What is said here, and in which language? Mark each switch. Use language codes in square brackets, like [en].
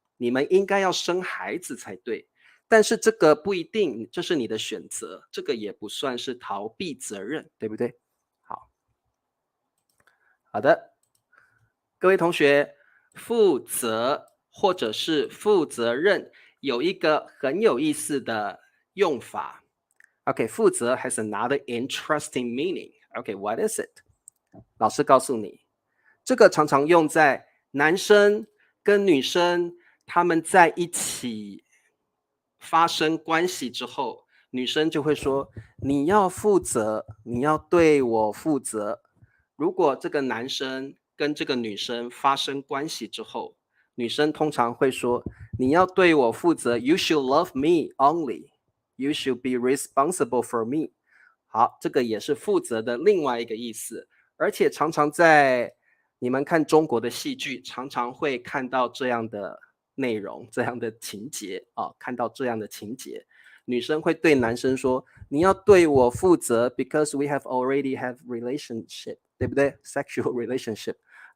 [zh] 你们应该要生孩子才对。” 但是这个不一定，这是你的选择，这个也不算是逃避责任，对不对？好，好的，各位同学，负责或者是负责任有一个很有意思的用法。 [en] OK，负责 has another interesting meaning. OK, what is it? [zh] 老师告诉你，这个常常用在男生跟女生他们在一起发生关系之后，女生就会说：“你要负责，你要对我负责。” 如果这个男生跟这个女生发生关系之后，女生通常会说：“你要对我负责 ， [en] You should love me only. You should be responsible for me.” [zh] 好，这个也是负责的另外一个意思，而且常常在你们看中国的戏剧，常常会看到这样的内容、这样的情节啊，看到这样的情节，女生会对男生说：“你要对我负责， [en] because we have already have relationship， [zh] 对不对？ [en] Sexual relationship。”